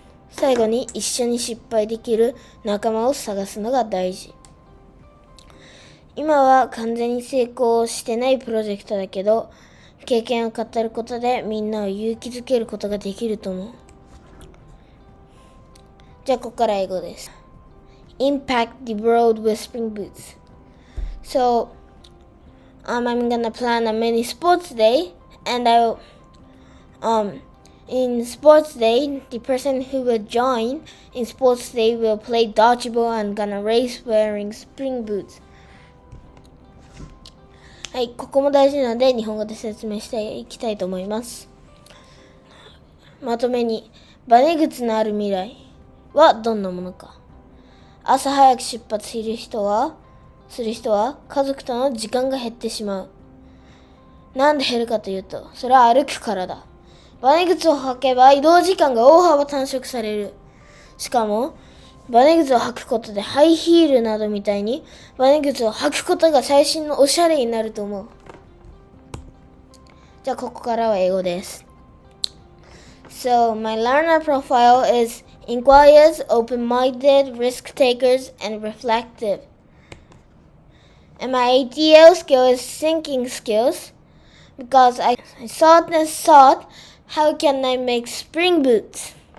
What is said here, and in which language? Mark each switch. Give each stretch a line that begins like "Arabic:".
Japanese: 最後に一緒に失敗できる仲間を探すのが大事。今は完全に成功してないプロジェクトだけど、経験を語ることでみんなを勇気づけることができると思う。じゃあここから英語です。
English: Impact the world with spring boots. So, I'm gonna plan a mini sports day, and in sports day, the person who will join in sports day will play dodgeball and gonna race wearing spring boots.
Japanese: はい、ここも大事なので日本語で説明していきたいと思います。まとめに、バネ靴のある未来はどんなものか。朝早く出発する人は家族との時間が減ってしまう。なんで減るかというと、それは歩くからだ。バネ靴を履けば移動時間が大幅短縮される。しかもバネ靴を履くことでハイヒールなどみたいにバネ靴を履くことが最新のおしゃれになると思う。じゃあここからは英語です。
English: So my learner profile is inquirers, open-minded, risk-takers, and reflective. And my ATL skill is thinking skills because I thought, how can I make spring boots?